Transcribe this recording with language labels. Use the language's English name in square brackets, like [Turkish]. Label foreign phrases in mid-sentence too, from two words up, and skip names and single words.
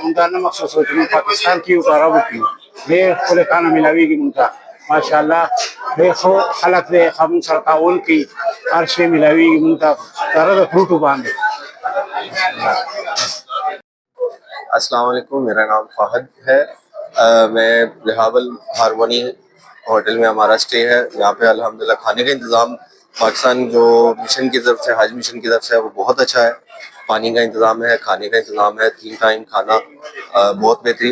[Pashto] مونږ دا نه محسوس وو چې مونږ پاکستان کې یو که عربو کې یو. ډېر ښکلی کھانا ملاوېږي مونږ ته ماشاءالله. ډېر ښه خلک دی، ښه مونږ سره تعاون کوي، هر شی ملاوېږي مونږ ته سره د فروټو باندې. [Arabic] السلام علیکم، [Urdu] میرا نام فہد ہے۔ میں رہاول ہارمونی ہوٹل میں ہمارا اسٹے ہے۔ یہاں پہ الحمدللہ کھانے کا انتظام پاکستان جو مشن کی طرف سے، حج مشن کی طرف سے، وہ بہت اچھا ہے۔ پانی کا انتظام ہے، کھانے کا انتظام ہے، 3 ٹائم کھانا، بہت بہترین۔